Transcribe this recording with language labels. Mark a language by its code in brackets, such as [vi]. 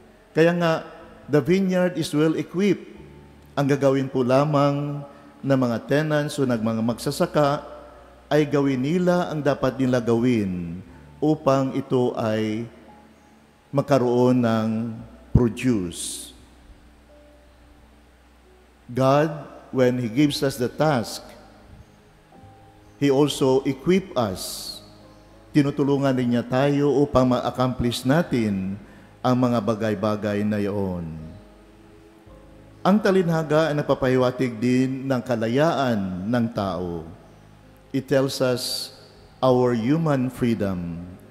[tl] Kaya nga, [en] the vineyard is well equipped. [tl] Ang gagawin po lamang ng mga tenants o ng mga magsasaka ay gawin nila ang dapat nila gawin upang ito ay magkaroon ng produce. [en] God, when He gives us the task, He also equip us. [tl] Tinutulungan din niya tayo upang ma-accomplish natin ang mga bagay-bagay na iyon. Ang talinhaga ay nagpapahiwatig din ng kalayaan ng tao. [en] It tells us our human freedom.